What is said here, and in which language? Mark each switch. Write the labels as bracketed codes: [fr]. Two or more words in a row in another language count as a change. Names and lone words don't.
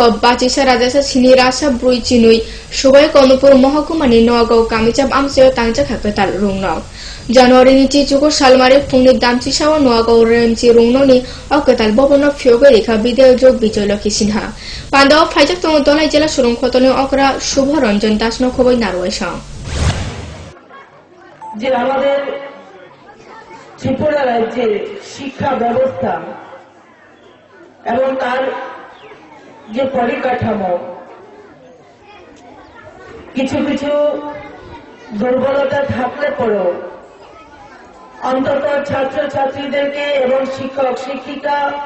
[brx] बाचिसा राजासा सिनि रासा बुरुचिनुइ सुबाय कनुपुर महकुमानि नगाव कामिचाब आमसे तांजाखा कताल रुंगनाव जानुवारिनि 24 सालमारि फुंनि दामचिसाव नगाव रेमची रुंगननि अकताल भवन फ्योगे रेखा बिदेय जोग बिजयलक्ष्मी सिन्हा पांडाव फाइजाक तंग दलाई जिला सुरुं खतने अकरा शुभ रंजन दासनो खबै नारवायसा [bn] যে আমাদের ত্রিপুরা রাজ্যের শিক্ষা ব্যবস্থা এবং তার যে পরিকাঠামো কিছু কিছু দুর্বলতা থাকলে পরেও অন্তত ছাত্রছাত্রীদেরকে এবং শিক্ষক শিক্ষিকা